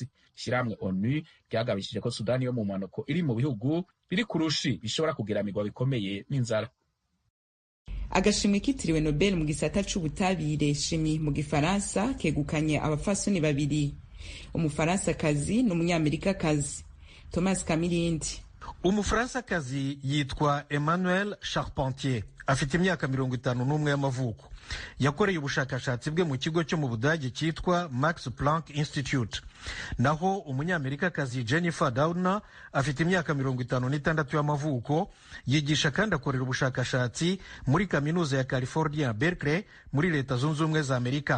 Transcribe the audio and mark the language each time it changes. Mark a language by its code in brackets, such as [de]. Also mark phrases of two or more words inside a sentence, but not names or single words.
[rn] Ishirahamwe ONU ryagabishije ko Sudani yo mu manuko iri mu bihugu biri kurushi bishobora kugeramirwa bikomeye n'inzara. Agashimwe kitiriwe Nobel mu gisata c'ubutabire shimi mu gifaransa kegukanye abafasoni babiri, umufaransakazi n'umunyamerikakazi. Thomas Kamirindi. Umufaransakazi yitwa Emmanuel Charpentier, afite imyaka 51 y'amavuko. Yakoreye ubushakashatsi bwe mu kigo cyo mu Budage cyitwa Max Planck Institute. Naho umunyamerikakazi Jennifer Doudna afite imyaka 56 y'amavuko, yigisha kandi akorera ubushakashatsi muri kaminuza ya California Berkeley muri Leta Zunze Ubumwe za Amerika.